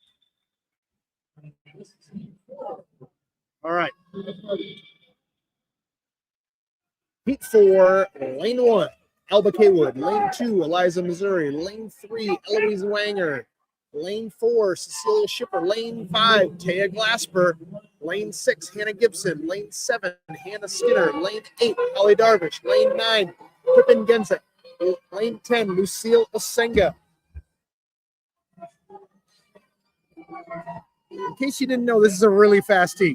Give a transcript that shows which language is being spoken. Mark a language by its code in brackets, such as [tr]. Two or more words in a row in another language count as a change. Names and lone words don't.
[en] All right. Heat 4, Lane 1, Alba Kaywood. Lane 2, Eliza Missouri. Lane 3, Eloise Wanger. Lane 4, Cecilia Shipper. Lane 5, Taya Glasper. Lane 6, Hannah Gibson. Lane 7, Hannah Skinner. Lane 8, Holly Darvish. Lane 9, Pippin Gensek. Lane 10, Lucille Osenga. In case you didn't know, this is a really fast heat.